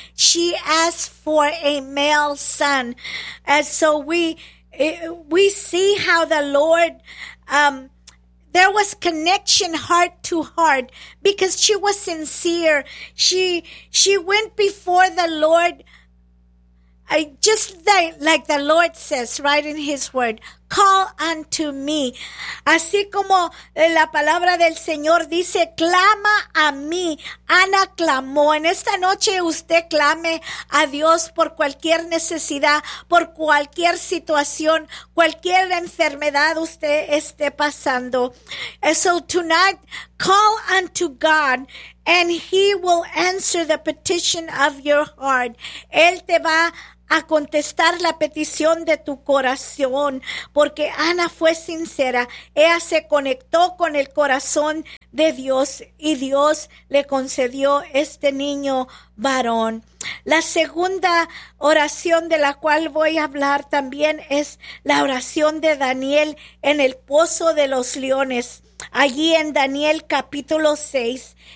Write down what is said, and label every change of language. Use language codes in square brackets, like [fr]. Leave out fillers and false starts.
[en] She asked for a male son. And so we see how the Lord, there was connection heart to heart because she was sincere. She went before the Lord. Like the Lord says, right in His word, call unto me. [es] Así como la palabra del Señor dice, clama a mí. Ana clamó. En esta noche usted clame a Dios por cualquier necesidad, por cualquier situación, cualquier enfermedad usted esté pasando. [en] And so tonight, call unto God, and He will answer the petition of your heart. [es] Él te va a contestar la petición de tu corazón, porque Ana fue sincera. Ella se conectó con el corazón de Dios y Dios le concedió este niño varón. La segunda oración de la cual voy a hablar también es la oración de Daniel en el pozo de los leones, allí en Daniel capítulo 6.